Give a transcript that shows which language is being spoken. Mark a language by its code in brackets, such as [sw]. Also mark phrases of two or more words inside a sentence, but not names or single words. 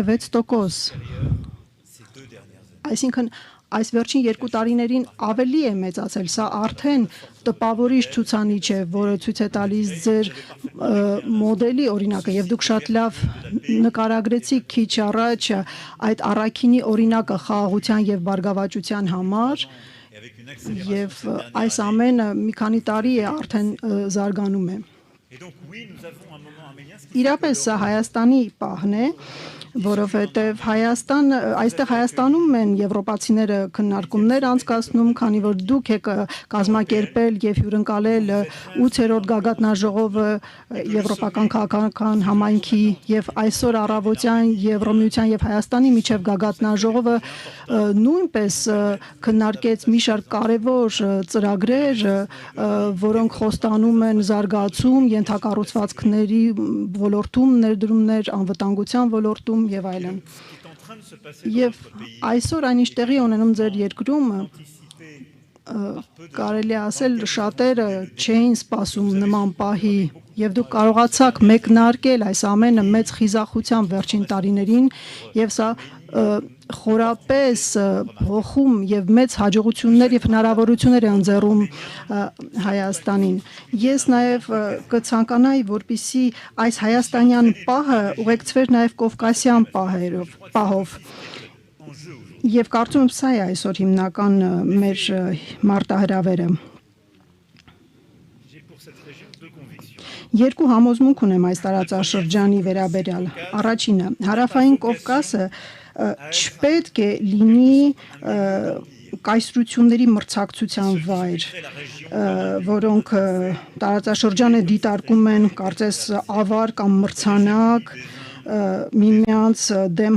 [hy] 6%։ Այսինքն այս վերջին 2 տարիներին ավելի է մեծացել, սա արդեն տպավորիչ ցուցանիշ է, որը ցույց է տալիս ձեր մոդելի օրինակը եւ դուք շատ լավ նկարագրեցիք քիչ առաջ այդ առաքինի օրինակը խաղաղության եւ բարգավաճության համար եւ այս ամենը մի քանի տարի է արդեն զարգանում է։ [fr] et donc oui, nous avons un moment arménien, ce qui [hy] Իրապես սա Հայաստանի պահն է, որովհետև այստեղ Հայաստանում են եվրոպացիները քննարկումներ անցկացնում, քանի որ դուք եք կազմակերպել եւ հյուրընկալել 8-րդ գագաթնաժողովը եվրոպական քաղաքական համայնքի եւ այսօր առավոտյան Եվրոմիության եւ Հայաստանի միջև գագաթնաժողովը նույնպես քննարկեց մի շարք կարևոր ծրագրեր, որոնք խոստանում են զարգացում, ենթակառուցվածքների ոլորտում, ներդրումներ, անվտանգության ոլորտում եւ այլն։ [fr] est en train de se passer [hy] Եվ այսօր այնիշ տեղի ունենում ձեր երկրում կարելի է ասել շատերը չէին սպասում նման պահի եւ դուք կարողացաք մեկնարկել այս ամենը մեծ խիզախությամբ վերջին տարիներին եւ սա խորապես հոխում եւ մեծ հաջողություններ եւ հնարավորություններ է ընձեռում Հայաստանին։ Ես նաեւ կցանկանայի, որպիսի այս հայաստանյան պահը ուղեկցվեր նաեւ կովկասյան պահով։ Եվ կարծում եմ սա է այսօր հիմնական մեր մարտահրավերը։ [fr] j'ai pour cette région deux convictions. [hy] Երկու համոզմունք ունեմ այս տարածաշրջանի վերաբերյալ։ Առաջինը, Հարավային Կովկասը չպետք է լինի կայսրությունների մրցակցության վայր, որոնք տարածաշրջանը դիտարկում են կարծես ավար կամ մրցանակ, միմյանց դեմ